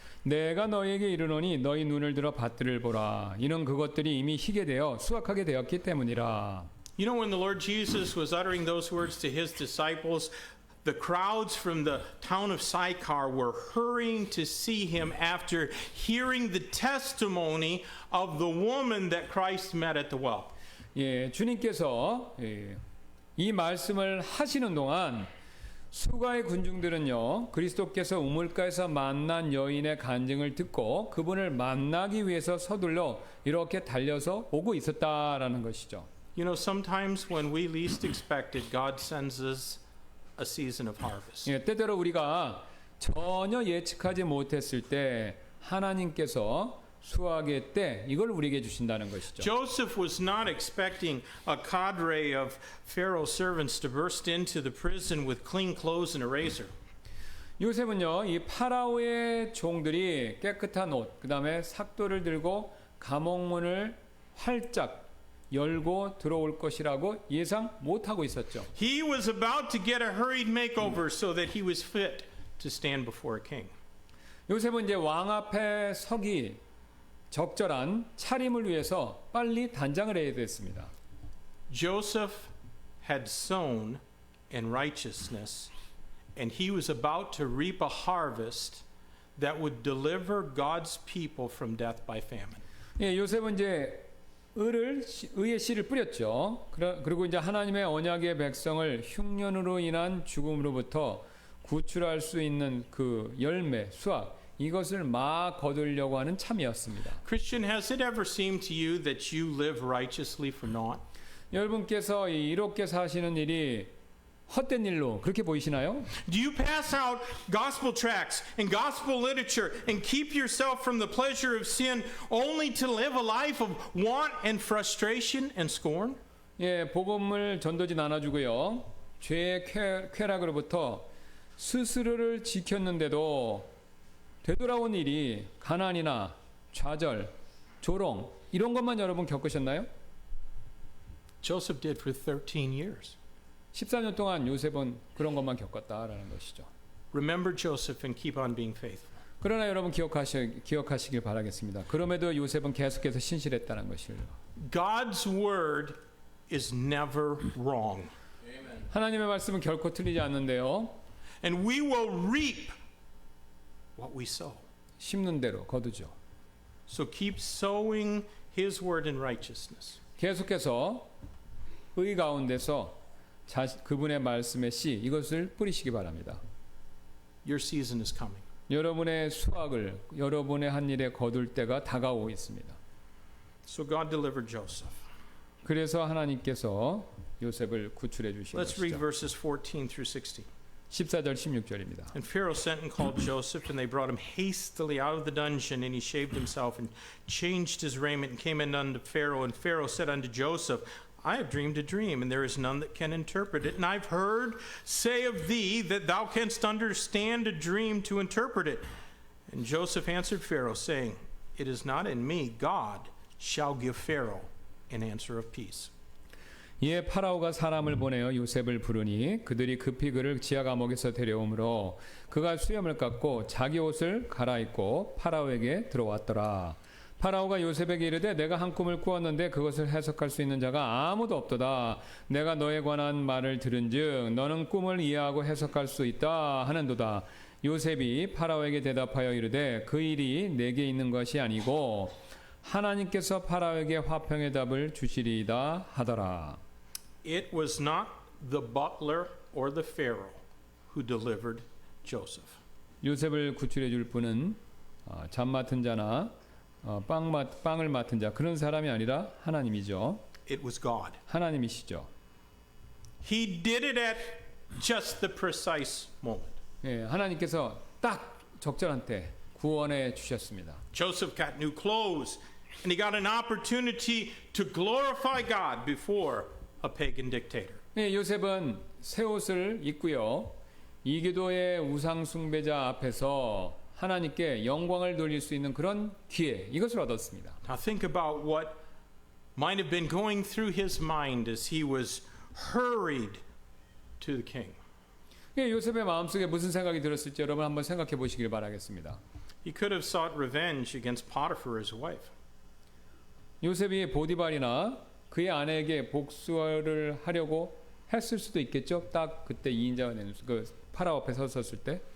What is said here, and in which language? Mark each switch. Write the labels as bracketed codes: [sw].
[ko] 내가 너에게 이르노니 너희 눈을 들어 밭들을 보라. 이는 그것들이 이미 희게 되어 수확하게 되었기 때문이라. [en] You know, when the Lord Jesus was uttering those words to his disciples, the crowds from the town of Sychar were hurrying to see him after hearing the testimony of the woman that Christ met at the well. [ko] 예, 주님께서 이 말씀을 하시는 동안 수가의 군중들은요, 그리스도께서 우물가에서 만난 여인의 간증을 듣고 그분을 만나기 위해서 서둘러 이렇게 달려서 오고 있었다라는 것이죠. [en] You know, sometimes when we least expect it, God sends us a season of harvest. [ko] 예, 때때로 우리가 전혀 예측하지 못했을 때 하나님께서 수확의 때 이걸 우리에게 주신다는 것이죠. [en] Joseph was not expecting a cadre of Pharaoh's servants to burst into the prison with clean clothes and a razor. [ko] 요셉은요, 이 파라오의 종들이 깨끗한 옷, 그다음에 삭도를 들고 감옥문을 활짝 열고 들어올 것이라고 예상 못하고 있었죠. [en] He was about to get a hurried makeover so that he was fit to stand before a king. [ko] 요셉은 이제 왕 앞에 서기 적절한 차림을 위해서 빨리 단장을 해야 됐습니다. [en] Joseph had sown in righteousness, and he was about to reap a harvest that would deliver God's people from death by famine. [ko] 예, 요셉은 이제 의의 씨를 뿌렸죠. 그리고 이제 하나님의 언약의 백성을 흉년으로 인한 죽음으로부터 구출할 수 있는 그 열매, 수확, 이것을 막 거두려고 하는 참이었습니다. [en] Christian, has it ever seemed to you that you live righteously for naught? [ko] 여러분께서 이렇게 사시는 일이 헛된 일로 그렇게 보이시나요? [en] Do you pass out gospel tracts and gospel literature and keep yourself from the pleasure of sin only to live a life of want and frustration and scorn? [ko] 예, 복음을 전도지 나눠주고요. 죄의 쾌락으로부터 스스로를 지켰는데도 되돌아온 일이 가난이나 좌절, 조롱 이런 것만 여러분 겪으셨나요? [en] Joseph did for 13 years. [ko] 14년 동안 요셉은 그런 것만 겪었다라는 것이죠. [en] Remember Joseph and keep on being faithful. [ko] 그러나 여러분 기억하시길 바라겠습니다. 그럼에도 요셉은 계속해서 신실했다는 것을. [en] God's word is never wrong. [ko] 하나님의 말씀은 결코 틀리지 않는데요. [en] And we will reap what we sow. [ko] 심는 대로 거두죠. [en] So keep sowing his word in righteousness. [ko] 계속해서 의 가운데서 그분의 말씀의 씨 이것을 뿌리시기 바랍니다. [en] Your season is coming. [ko] 여러분의 수확을 여러분의 한 일에 거둘 때가 다가오고 있습니다. [en] So God delivered Joseph. [ko] 그래서 하나님께서 요셉을 구출해 주신 [en] Let's read [ko] 것이죠. [en] verses 14 through 16. [ko] 14절 16절입니다. [en] And Pharaoh sent and called Joseph, and they brought him hastily out of the dungeon, and he shaved himself and changed his raiment and came in unto Pharaoh. And Pharaoh said unto Joseph, I have dreamed a dream, and there is none that can interpret it. And I've heard say of thee that thou canst understand a dream to interpret it. And Joseph answered Pharaoh, saying, It is not in me. God shall give Pharaoh an answer of peace. [ko] 이에 파라오가 사람을 보내어 요셉을 부르니 그들이 급히 그를 지하 감옥에서 데려오므로 그가 수염을 깎고 자기 옷을 갈아입고 파라오에게 들어왔더라. 파라오가 요셉에게 이르되 내가 한 꿈을 꾸었는데 그것을 해석할 수 있는 자가 아무도 없도다. 내가 너에 관한 말을 들은즉 너는 꿈을 이해하고 해석할 수 있다 하는도다. 요셉이 파라오에게 대답하여 이르되 그 일이 내게 있는 것이 아니고 하나님께서 파라오에게 화평의 답을 주시리이다 하더라. [en] It was not the butler or the Pharaoh who delivered Joseph. [ko] 요셉을 구출해 줄 분은 잠 맡은 자나 빵을 맡은 자 그런 사람이 아니라 하나님이죠. [en] It was God. [ko] 하나님이시죠. [en] He did it at just the precise moment. [ko] 예, 하나님께서 딱 적절한 때 구원해 주셨습니다. [en] Joseph got new clothes, and he got an opportunity to glorify God before a pagan dictator. [ko] 예, 요셉은 새 옷을 입고요. 이교도의 우상 숭배자 앞에서 하나님께 영광을 돌릴 수 있는 그런 기회 이것을 얻었습니다. [en] Now think about what might have been going through his mind as he was hurried to the king. [ko] 요셉의 마음속에 무슨 생각이 들었을지 여러분 한번 생각해 보시길 바라겠습니다. [en] He could have sought revenge against Potiphar, his wife. [ko] 요셉이 보디발이나 그의 아내에게 복수를 하려고 했을 수도 있겠죠. 딱 그때 2인자가 되는 그 파라오 앞에 섰을 때.